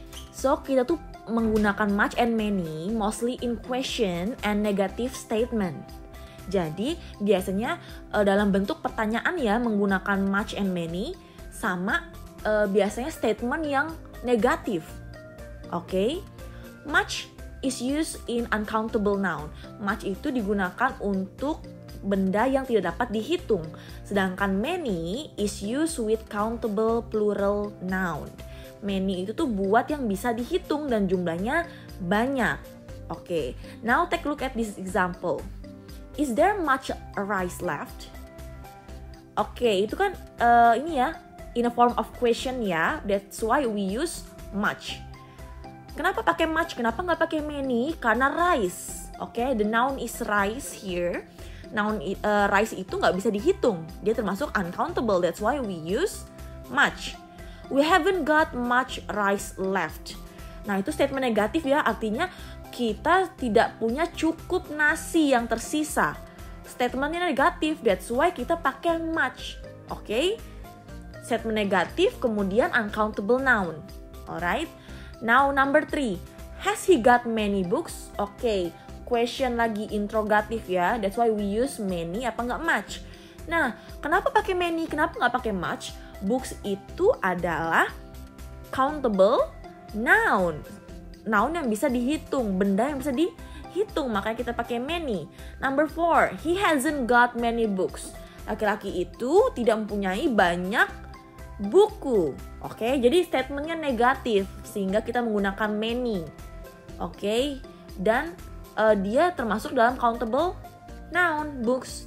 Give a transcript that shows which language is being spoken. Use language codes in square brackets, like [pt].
[en] So, kita tuh menggunakan much and many mostly in question and negative statement. [id] Jadi, biasanya dalam bentuk pertanyaan ya menggunakan much and many sama biasanya statement yang negatif. Oke? [en] Much is used in uncountable noun. [id] Much itu digunakan untuk benda yang tidak dapat dihitung. [en] Sedangkan many is used with countable plural noun. [id] Many itu tuh buat yang bisa dihitung dan jumlahnya banyak. [en] Oke, now take a look at this example. Is there much rice left? Oke, itu kan ini ya, in a form of question ya. That's why we use much. Kenapa pakai much? [id] Kenapa nggak pakai many? Karena rice. [en] Oke, the noun is rice here. [id] Noun rice itu nggak bisa dihitung. [en] Dia termasuk uncountable. That's why we use much. We haven't got much rice left. [id] Nah, itu statement negatif ya. Artinya kita tidak punya cukup nasi yang tersisa. Statementnya negatif. [en] That's why kita pakai much. Oke? Statement negatif kemudian uncountable noun. Alright? Now number 3. Has he got many books? Oke. Question lagi interrogatif ya. That's why we use many apa nggak much. [id] Nah, kenapa pakai many? Kenapa nggak pakai much? [en] Books itu adalah countable noun. [id] Noun yang bisa dihitung, benda yang bisa dihitung, makanya kita pakai many. [en] Number 4, he hasn't got many books. [id] Laki-laki itu tidak mempunyai banyak buku. Oke, jadi statementnya negatif sehingga kita menggunakan many. Oke, dan dia termasuk dalam countable noun, books.